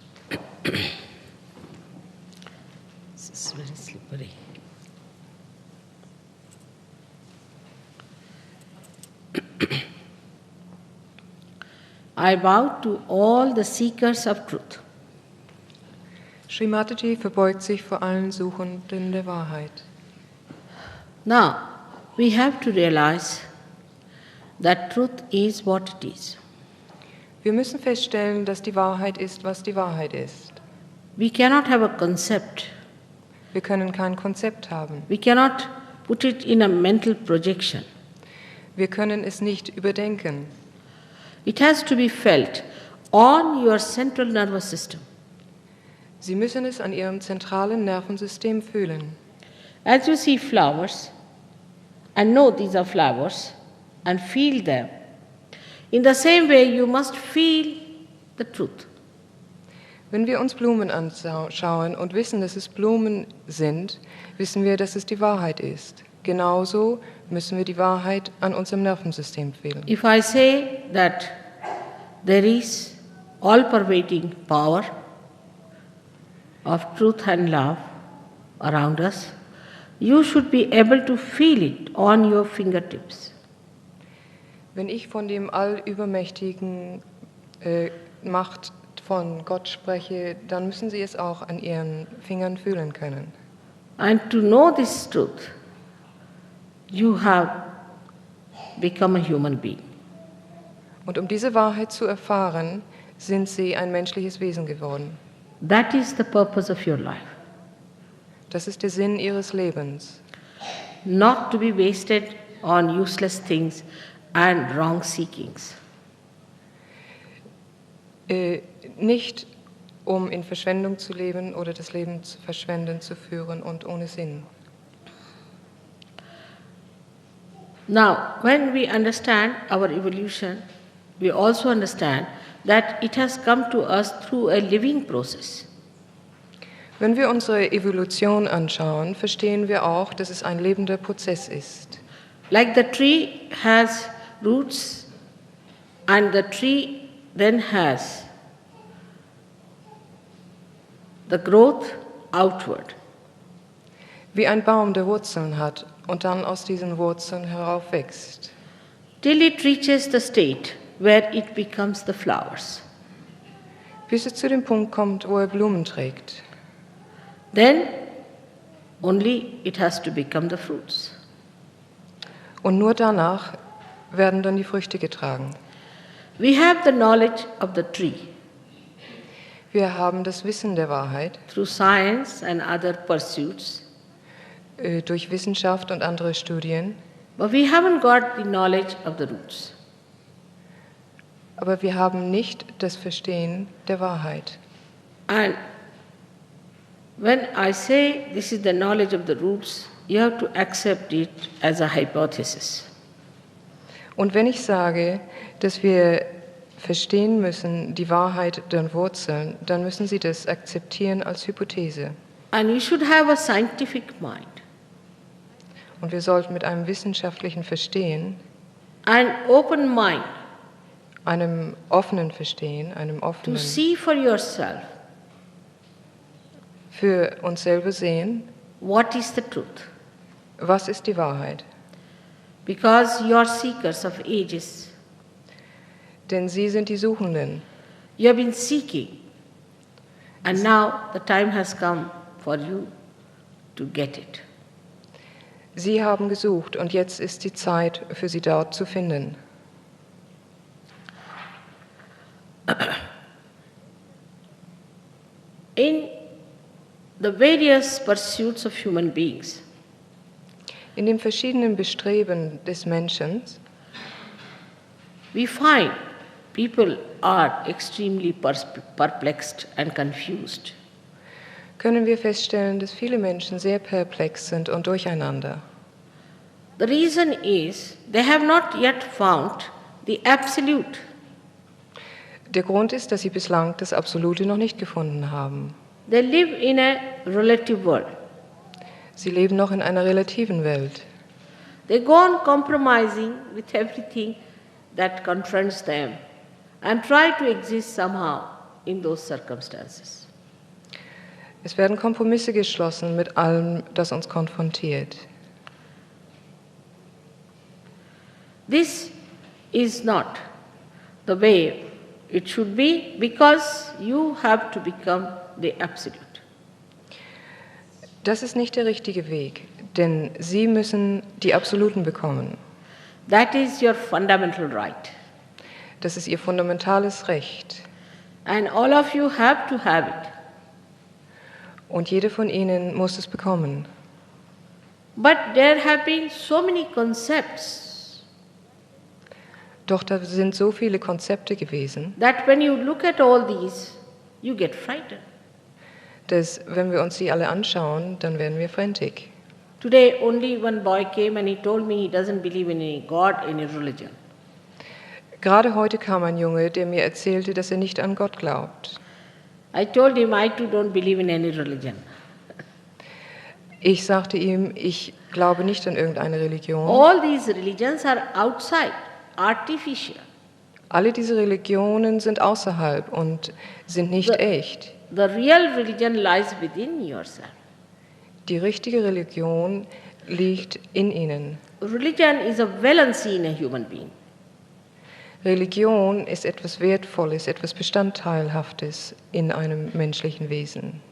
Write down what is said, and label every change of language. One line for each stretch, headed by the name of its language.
English: you. It's very slippery. I bow to all the seekers of truth.
German: Shri Mataji verbeugt sich vor allen Suchenden der Wahrheit.
English: Now, we have to realize that truth is what it is.
German: Wir müssen feststellen, dass die Wahrheit ist, was die Wahrheit ist.
English: We cannot have a concept.
German: Wir können kein Konzept haben.
English: We cannot put it in a mental projection.
German: Wir können es nicht überdenken.
English: It has to be felt on your central nervous system.
German: Sie müssen es an Ihrem zentralen Nervensystem fühlen.
English: As you see flowers and know these are flowers and feel them, in the same way you must feel the truth.
German: Wenn wir uns Blumen anschauen und wissen, dass es Blumen sind, wissen wir, dass es die Wahrheit ist. Genauso müssen wir die Wahrheit an unserem Nervensystem fühlen.
English: If I say that there is all-pervading power of truth and love around us, you should be able to feel it on your fingertips.
German: Wenn ich von dem allübermächtigen Macht von Gott spreche, dann müssen Sie es auch an Ihren Fingern fühlen können.
English: And to know this truth, you have become a human being.
German: Und um diese Wahrheit zu erfahren, sind Sie ein menschliches Wesen geworden.
English: That is the purpose of your life.
German: Das ist der Sinn ihres Lebens.
English: Not to be wasted on useless things and wrong seekings.
German: Nicht um in Verschwendung zu leben oder das Leben zu verschwenden, zu führen und ohne Sinn.
English: Now, when we understand our evolution, we also understand that it has come to us through a living process.
German: Wenn wir unsere Evolution anschauen, verstehen wir auch, dass es ein lebender Prozess ist.
English: Like the tree has roots, and the tree then has the growth outward.
German: Wie ein Baum, der Wurzeln hat und dann aus diesen Wurzeln heraufwächst.
English: Till it reaches the state where it becomes the flowers.
German: Bis es zu dem Punkt kommt, wo er Blumen trägt.
English: Then only it has to become the fruits.
German: Und nur danach werden dann die Früchte getragen.
English: We have the knowledge of the tree
German: Wir haben das Wissen der Wahrheit
English: through science and other pursuits,
German: durch Wissenschaft und andere Studien,
English: but we haven't got the knowledge of the roots.
German: aber wir haben nicht das Verstehen der Wahrheit.
English: And when I say this is the knowledge of the roots, you have to accept it as a hypothesis.
German: Und wenn ich sage, dass wir verstehen müssen die Wahrheit der Wurzeln, dann müssen Sie das akzeptieren als Hypothese.
English: And you should have a scientific mind
German: Und wir sollten mit einem wissenschaftlichen Verstehen,
English: and open mind
German: einem offenen Verstehen, einem
English: to
German: offenen
English: see for yourself
German: für uns selber sehen,
English: what is the truth.
German: was ist die Wahrheit.
English: Because you are seekers of ages.
German: Denn Sie sind die Suchenden.
English: You have been seeking, and now the time has come for you to get it.
German: Sie haben gesucht und jetzt ist die Zeit für Sie dort zu finden.
English: In the various pursuits of human beings,
German: In den verschiedenen Bestreben des Menschen
English: we find people are extremely perplexed and confused.
German: können wir feststellen, dass viele Menschen sehr perplex sind und durcheinander.
English: The reason is they have not yet found the absolute.
German: Der Grund ist, dass sie bislang das Absolute noch nicht gefunden haben.
English: They live in a relative world.
German: Sie leben noch in einer relativen Welt.
English: They go on compromising with everything that confronts them and try to exist somehow in those circumstances.
German: Es werden Kompromisse geschlossen mit allem, das uns konfrontiert.
English: This is not the way it should be, because you have to become the absolute.
German: Das ist nicht der richtige Weg, denn Sie müssen die Absoluten bekommen.
English: That is your fundamental right.
German: Das ist Ihr fundamentales Recht.
English: And all of you have to have it.
German: Und jede von Ihnen muss es bekommen.
English: But there have been so many concepts
German: Doch da sind so viele Konzepte gewesen,
English: that when you look at all these, you get frightened.
German: dass, wenn wir uns die alle anschauen, dann werden wir frantic.
English: Today, only one boy came and he told me he doesn't believe in any God, any religion.
German: Gerade heute kam ein Junge, der mir erzählte, dass er nicht an Gott glaubt.
English: I told him I too don't believe in any religion.
German: Ich sagte ihm, ich glaube nicht an irgendeine Religion.
English: All these religions are outside, artificial.
German: Alle diese Religionen sind außerhalb und sind nicht echt.
English: The real religion lies within yourself.
German: Die richtige Religion liegt in ihnen.
English: Religion is a valency in a human being.
German: Religion ist etwas Wertvolles, etwas Bestandteilhaftes in einem menschlichen Wesen.